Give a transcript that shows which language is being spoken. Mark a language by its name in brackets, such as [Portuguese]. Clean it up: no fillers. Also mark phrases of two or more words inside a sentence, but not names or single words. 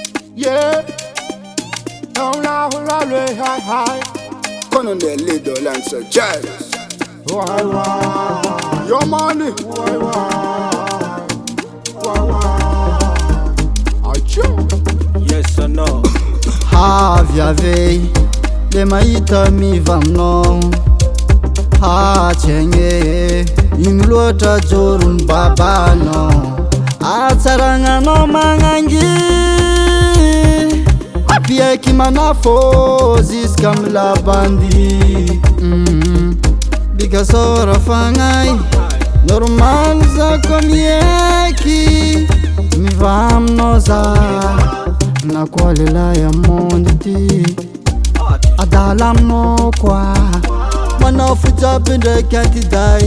[French] Yeah. On la roule [English] high high. [French] Colonel LIDO lance JARISS. [English] Why why? Your money. Why why? Why why? Achoo. Yes or no? [Malagasy] Haviavei le mahita mivaminao hatsegny ino loatra jorony babanao atsaragnanao magnangy apiaiky manafô ziska milabandi bika sora fagnay normal zako miaiky miva aminao za na koa lelahy amondy ty adala aminao koa manao fijaby ndraiky atiday